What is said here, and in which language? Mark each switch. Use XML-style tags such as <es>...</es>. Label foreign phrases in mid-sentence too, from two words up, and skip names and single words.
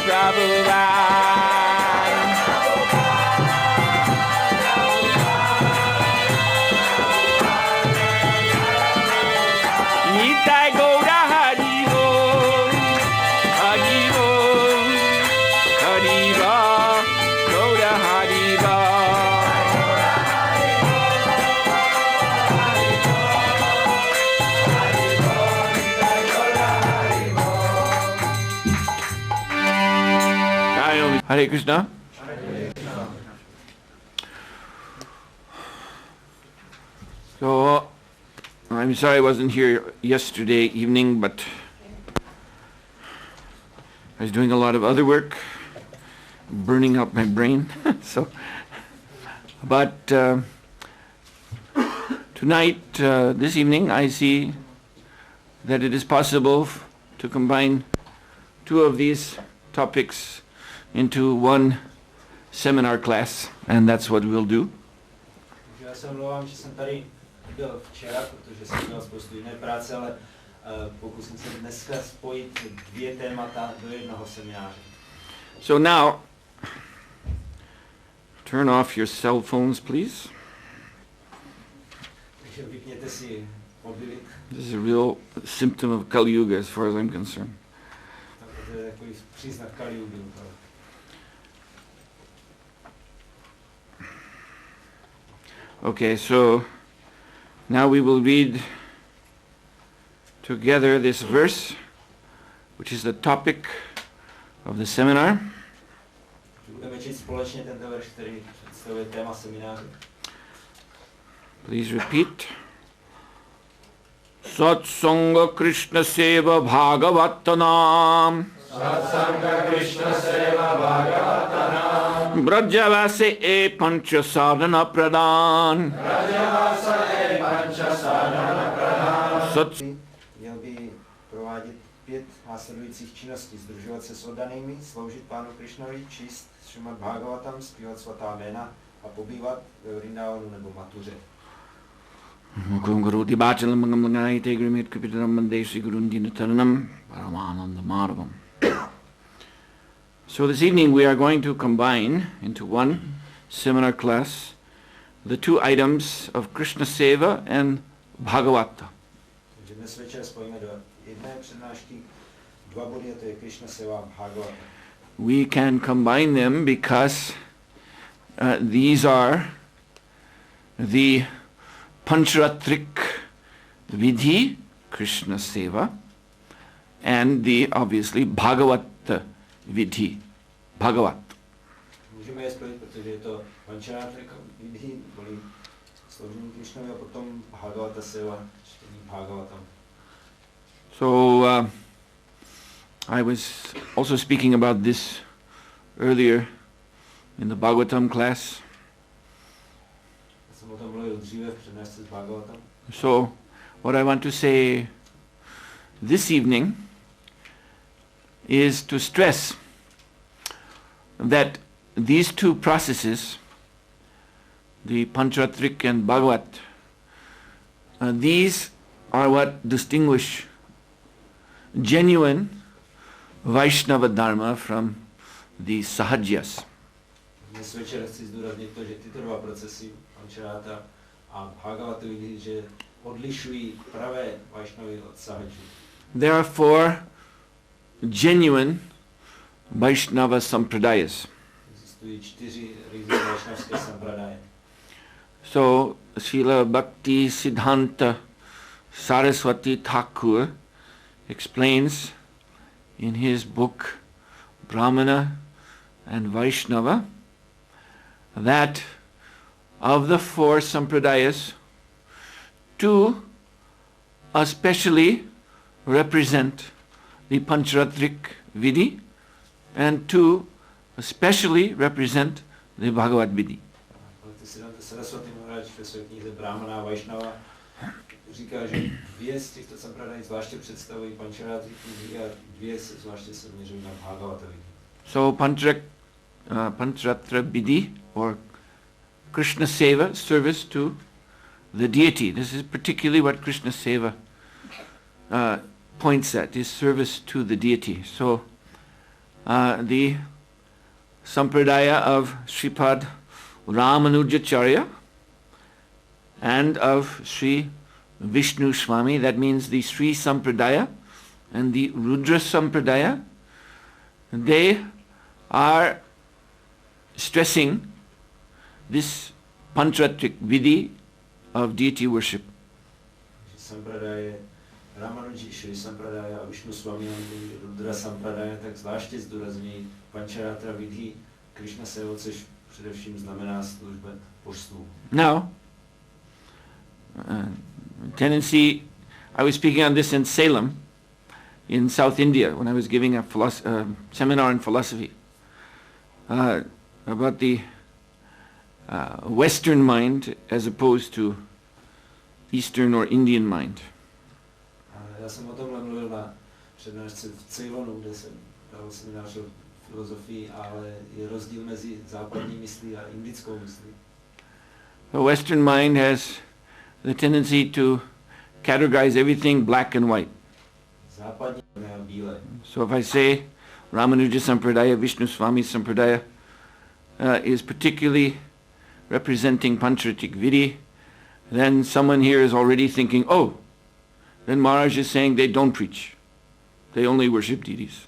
<bn>নিতাই গৌর হরি বোল, হরি বোল, হরি বোল, গৌর হরি বোল.</bn> <sa>हरे कृष्ण.</sa> <en>So, I'm sorry I wasn't here yesterday evening, but I was doing a lot of other work, burning out my brain. But tonight, this evening, I see that it is possible to combine two of these topics into one seminar class, and that's what we'll do.</en> <cs>Já se omlouvám, že jsem tady byl včera, protože jsem měl spoustu jiné práce, ale pokusím se dneska spojit dvě témata do jednoho semináře.</cs> <en>So now, turn off your cell phones, please.</en> <cs>Takže vypněte si mobily.</cs> <en>This is a real symptom of Kali Yuga as far as I'm concerned.</en> <cs>To je takový příznak Kali Yugy.</cs> <en>Okay, so now we will read together this verse, which is the topic of the seminar.</en> <cs>Budeme číst společně tento verš, který představuje téma semináře.</cs> <en>Please repeat.</en> <bn>সৎসঙ্গ কৃষ্ণ সেবা ভাগবতনাম. সৎসঙ্গ কৃষ্ণ সেবা ভাগবতনাম. ব্রজবাসে এ পঞ্চ সাধন প্রধান. ব্রজবাস এ পঞ্চ সাধন প্রধান.</bn> <cs>Měl by provádět 5 následujících činností. Združovat se s oddanými, sloužit Pánu Krišnovi, číst Šrimad Bhagavatam, zpívat svatá jména a pobývat ve Vrindavanu nebo Matuře.</cs> <sa>मूकं करोति भचालं मंगं लंघयते ग्रिमित् कपितरं मन्देश्री गुरुन्दिन तारणं परमानन्द मर्वम्.</sa> <en>So this evening we are going to combine into one seminar class the two items of</en> <sa>कृष्ण सेवा</sa> <en>and Bhagavata.</en> <cs>Takže dnes večer spojíme do jedné přednášky 2 body, a to je</cs> <sa>कृष्ण सेवा</sa> <cs>a Bhagavata.</cs> <en>We can combine them because these are the</en> <sa>पाञ्चरात्रिक विधि, कृष्ण सेवा,</sa> <en>and the obviously</en> <sa>भागवत विधि,</sa> <en>Bhagavat.</en> <cs>Můžeme je spojit, protože je to</cs> <sa>पाञ्चरात्रिक विधि,</sa> <cs>bolí sloužení Krishnovi, a potom</cs> <sa>भागवत सेवा,</sa> <cs>čtení Bhagavatam.</cs> <en>So I was also speaking about this earlier in the Bhagavatam class.</en> <cs>Jsem o tom mluvil dříve v přednášce z Bhagavatam.</cs> <en>So what I want to say this evening is to stress that these two processes, the Pancharatrik and Bhagavat, these are what distinguish genuine</en> <sa>वैष्णव धर्म</sa> <en>from the Sahajyas.</en> <cs>Dnes večer chci zdůraznit to, že tyto dva procesy, Pancharáta a Bhagavata, že odlišují pravé Vaishnavy od Sahajů.</cs> <en>There are 4 genuine</en> <sa>वैष्णव सम्प्रदाय.</sa> <cs>Existují 4 různé vaishnavské sampradaje.</cs> <en>So, Srila Bhakti Siddhanta Saraswati Thakur explains in his book Brahmana and Vaishnava that of the 4 sampradayas, 2 especially represent the</en> <sa>पाञ्चरात्रिक विधि</sa> <en>and 2 especially represent the</en> <sa>भागवत् विधि.</sa> <cs>Saraswati Maharaj ve své knize Brahmana a Vaishnava říká, že 2 z těchto sampradaj zvláště představují</cs> <sa>पाञ्चरात्रिक विधि</sa> <cs>a 2 se zvláště se měřují na</cs> <sa>भागवत विधि.</sa> <en>So</en> <sa>पाञ्चरात्र विधि</sa> <en>or</en> <sa>कृष्ण सेवा,</sa> <en>service to the deity. This is particularly what</en> <sa>कृष्ण सेवा</sa> <en>points at, is service to the deity. So the sampradaya of Sripad Ramanujacharya and of Sri Vishnu Swami. That means the Sri Sampradaya and the Rudra Sampradaya. They are stressing this</en> <sa>पाञ्चरात्रिक विधि</sa> <en>of deity worship.</en> <cs>Sampradaya Ramanuji, Sri Sampradaya a Vishnu Swami, Rudra Sampradaya, tak zvláště zdůrazňují</cs> <sa>पाञ्चरात्र विधि कृष्ण सेवा,</sa> <cs>což především znamená služba božstvu.</cs> <en>Now, tendency, I was speaking on this in Salem, in South India, when I was giving a seminar in philosophy about the Western mind as opposed to Eastern or Indian mind.</en> <cs>Já jsem o tomhle mluvil na přednášce v Ceylonu, kde jsem dal seminář o filozofii, ale je rozdíl mezi západní myslí a indickou myslí.</cs> <en>The Western mind has the tendency to categorize everything black and white.</en> <cs>Západní a bílé.</cs> <en>So if I say Ramanuja Sampradaya, Vishnu Swami Sampradaya is particularly representing</en> <sa>पाञ्चरातिक विधि,</sa> <en>then someone here is already thinking, oh, then Maharaj is saying they don't preach. They only worship deities.</en>